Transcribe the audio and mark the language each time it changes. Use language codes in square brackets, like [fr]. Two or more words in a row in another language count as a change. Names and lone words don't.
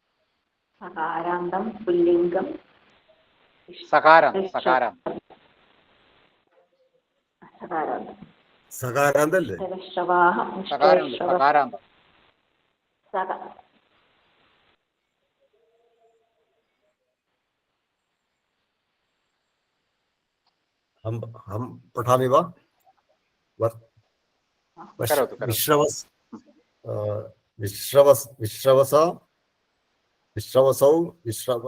[sa] सकारान्तं पुल्लिङ्गं सकारान्त सकारान्त [ml] സകാരാന്തല്ലേ? [sa] നിഷ്ടരശ്രവാः [ml] സകാരമുണ്ട്, [sa] നിഷ്ടരശ്രവ സകാരാന്തം. സക हम पठामि वा? करोतु, करोतु. विश्रवस विश्रवस विश्रवस विश्रवसौ विश्रव